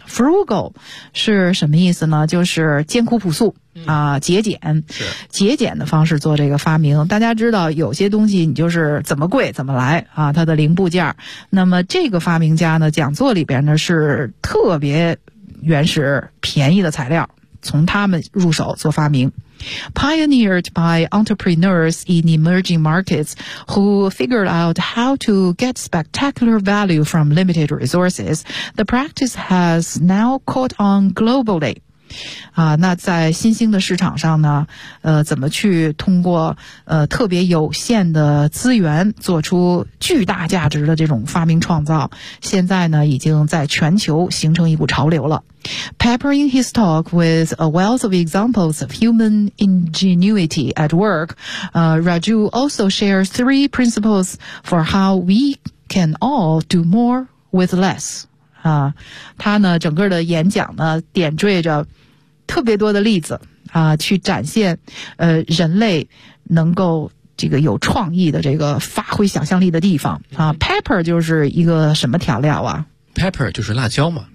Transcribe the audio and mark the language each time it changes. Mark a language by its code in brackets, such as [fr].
[zh] Frugal 是什么意思呢？就是艰苦朴素节俭，是节俭的方式做这个发明。大家知道有些东西你就是怎么贵怎么来它的零部件。那么这个发明家呢，讲座里边呢是特别原始便宜的材料，从他们入手做发明。 [en] Pioneered by entrepreneurs in emerging markets who figured out how to get spectacular value from limited resources, the practice has now caught on globally. [zh] 啊，那在新兴的市场上呢，怎么去通过特别有限的资源做出巨大价值的这种发明创造，现在呢已经在全球形成一股潮流了。 [en] Peppering his talk with a wealth of examples of human ingenuity at work, Raju also shares three principles for how we can all do more with less. [zh] 啊，他呢整个的演讲呢点缀着特别多的例子啊，去展现人类能够这个有创意的这个发挥想象力的地方啊。 Pepper 就是一个什么调料啊？ Pepper 就是辣椒嘛。